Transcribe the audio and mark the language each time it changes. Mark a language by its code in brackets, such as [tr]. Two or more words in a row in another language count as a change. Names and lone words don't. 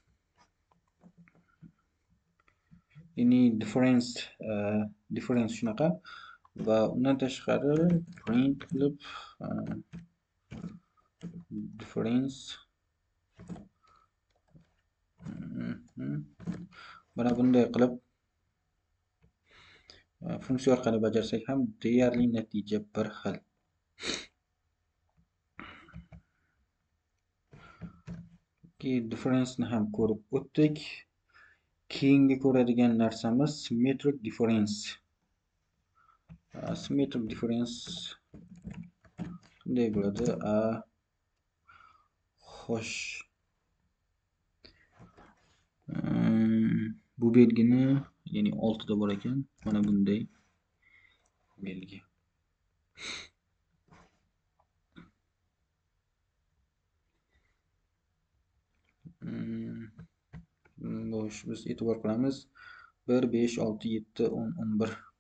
[uz] Ya'ni difference shunaqa va undan tashqari print qilib difference mana bunday qilib funksiya orqali bajarsak ham deyarli natija bir xil. Difference ni ham ko'rib o'tdik. Keyingi ko'radigan narsamiz [en] symmetric difference. Symmetric difference [uz] qanday bo'ladi? Xo'sh. Bu belgini, ya'ni oltida bor ekan, mana bunday belgi. Xo'sh, biz e'tibor qilamiz 1 5 6 7 10 11.